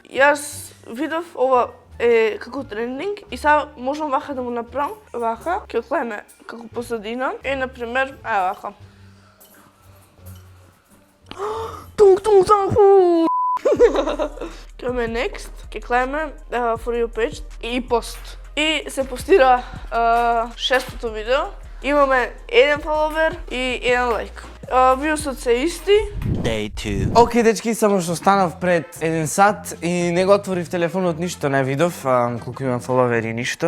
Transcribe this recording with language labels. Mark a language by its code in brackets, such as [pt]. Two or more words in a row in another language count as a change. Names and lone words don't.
[mk] Јас видов ова е како трендинг и сега можам вака да му направам. Вака, ќе оклеме како посадина. И, например, вака. Тунг, тунг, тунг, Ќе ме next, ќе клеме [en] for your page [mk] и пост. И се постира шестото видео. Имаме еден фоловер и еден лайк. Виусот се исти. Океј, дечки, само што станав пред 1 сат и не го отворив телефонот, ништо не видов, колку имам фоловери, ништо.